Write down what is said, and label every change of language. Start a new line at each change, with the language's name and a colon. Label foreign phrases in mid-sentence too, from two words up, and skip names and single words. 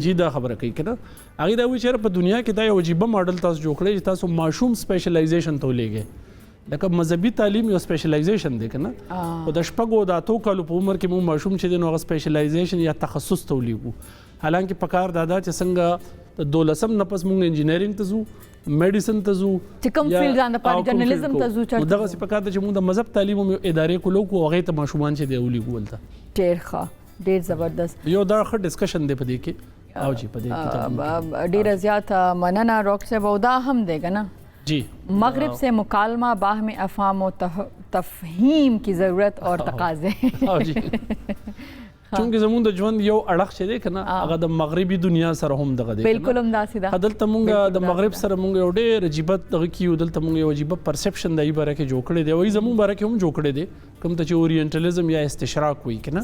Pashto: جی دا خبره کوي کنه هغه دا وی چې په دنیا کې دا یو عجیب ماډل تاسو جوړ کړی چې تاسو ماشوم سپیشلایزیشن ته لګي لکه مذهبي تعلیم یو سپیشلایزیشن دی کنه او د شپږو د اتو کالو په عمر کې مو ماشوم چې دی نو هغه سپیشلایزیشن یا تخصص ته لګو حالانکه پکار دادا چې څنګه د 12 نه پس موږ انجینیرینګ ته ځو میډیسن ته ځو چې کوم فیلډ ځان په جرنالیزم ته ځو چې دغه څه پکار چې موږ د مذهب تعلیم او ادارې کولو کو هغه ته ماشومان چې دی ولګول تا ډېر ښه ډېر زبردست یو دا ښه ډسکشن دی په دې کې او جی په دې کې ډېر زیات مننه ډاکټر صاحب او دا هم دی کنه جی
Urdu: مغرب سے مکالمہ باہم افہام و تفہیم کی ضرورت اور تقاضے
Pashto: چونکه زموږ د ژوند یو اړخ چې دی کنه هغه د مغربي دنیا سره هم دغه دی بالکل هم داسې ده دلته موږ د مغرب سره موږ یو ډېر عجیب دغه کیو دلته موږ یو عجیب پرسپشن دی باره کې جوړ کړی دی او زموږ باره کې هم جوړ کړی دی کوم ته چې اورینټالیزم یا استشراق وایي کنه